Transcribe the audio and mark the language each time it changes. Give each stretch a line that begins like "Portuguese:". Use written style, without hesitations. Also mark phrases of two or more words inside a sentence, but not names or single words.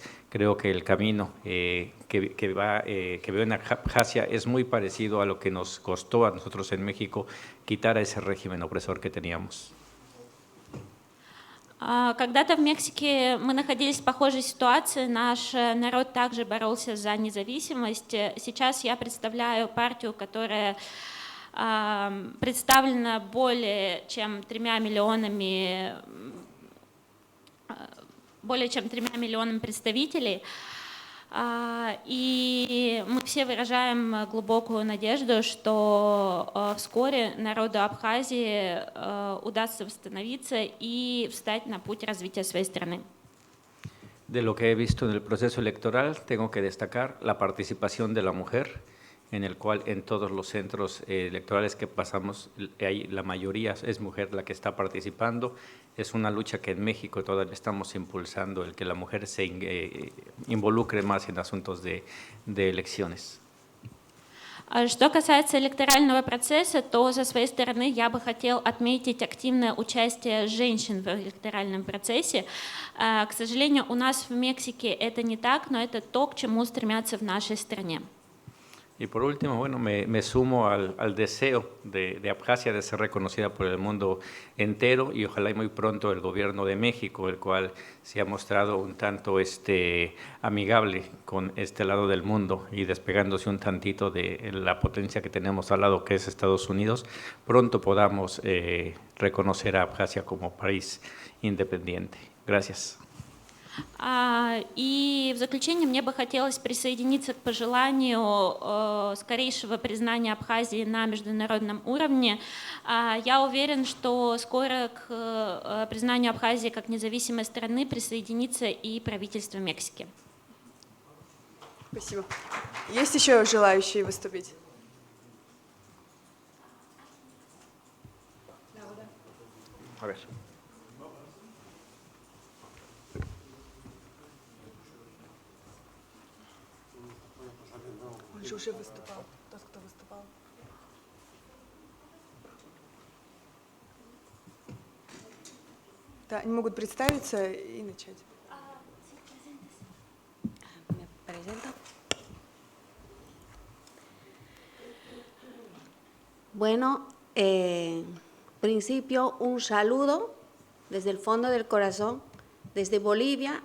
Spanish: Creo que el camino que veo en Abjasia es muy parecido a lo que nos costó a nosotros en México quitar a ese régimen opresor que teníamos.
Russian: Когда-то в Мексике мы находились в похожей ситуации, наш народ также боролся за независимость. Сейчас я представляю партию, которая представлена более чем 3 миллионами представителей. И мы все выражаем глубокую надежду, что вскоре народу Абхазии удастся восстановиться и встать на путь развития своей страны.
Spanish: De lo que he visto en el proceso electoral, tengo que destacar la participación de la mujer, en el cual en todos los centros electorales que pasamos, la mayoría es mujer la que está participando. Es una lucha que en México todavía estamos impulsando, el que la mujer se involucre más en asuntos de elecciones.
Russian: Что касается электорального процесса, то со своей стороны я бы хотел отметить активное участие женщин в электоральном процессе. К сожалению, у нас в Мексике это не так, но это то, к чему стремятся в нашей стране.
Spanish: Y por último, bueno, me sumo al deseo de Abjasia de ser reconocida por el mundo entero, y ojalá y muy pronto el gobierno de México, el cual se ha mostrado un tanto amigable con este lado del mundo y despegándose un tantito de la potencia que tenemos al lado, que es Estados Unidos, pronto podamos reconocer a Abjasia como país independiente. Gracias.
Russian: И в заключение мне бы хотелось присоединиться к пожеланию скорейшего признания Абхазии на международном уровне. Я уверен, что скоро к признанию Абхазии как независимой страны присоединится и правительство Мексики. Спасибо. Есть еще желающие выступить?
Spanish: A ver.
Russian: Он же уже выступал, тот, кто выступал. Да, они могут представиться и начать.
Spanish: Me presento. Bueno, en principio un saludo desde el fondo del corazón, desde Bolivia.